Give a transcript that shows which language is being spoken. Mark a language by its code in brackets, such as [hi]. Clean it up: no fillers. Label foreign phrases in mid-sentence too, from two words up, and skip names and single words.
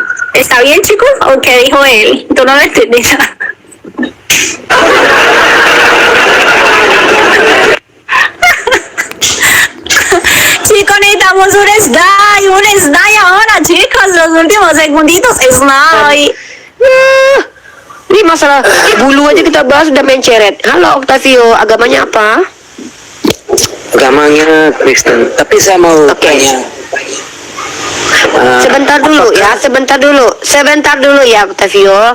[es] ¿Está bien, chicos? ¿O qué dijo él? Tú no lo entendiste. Chicos, necesitamos un slide ahora, chicos, los últimos segunditos, slide. [id] Ini masalah bulu aja kita bahas udah menceret. Halo Octavio, agamanya apa? Agamanya Kristen. Tapi saya mau tanya. Sebentar dulu ya Octavio.